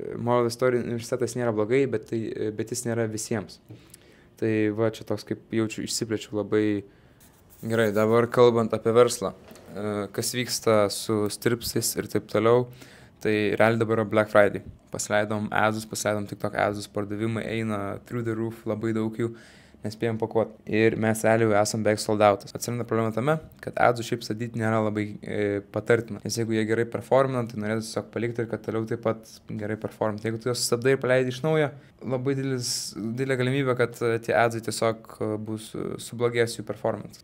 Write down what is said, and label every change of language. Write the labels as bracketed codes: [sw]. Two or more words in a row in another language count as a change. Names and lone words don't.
[lt] Moral Story universitetas nėra blogai, bet jis nėra visiems. Tai va, čia toks kaip jaučiu, išsiplečiu labai gerai. Dabar kalbant apie verslą, kas vyksta su stripsais ir taip toliau, tai realiai dabar yra Black Friday. Pasileidom ads, pasileidom TikTok ads, pardavimai eina [en] through the roof, [lt] labai daug jų. Nespėjom pakuoti. Ir mes realiai esam beveik [en] sold outas. [lt] Atsiranda problema tame, kad adų šiaip statyti nėra labai patartina. Nes jeigu jie gerai performina, tai norėtų tiesiog palikti ir kad toliau taip pat gerai performina. Jeigu tu juos sustabdai ir paleidi iš naujo, labai didelė galimybė, kad tie adai tiesiog bus sublogės jų performance.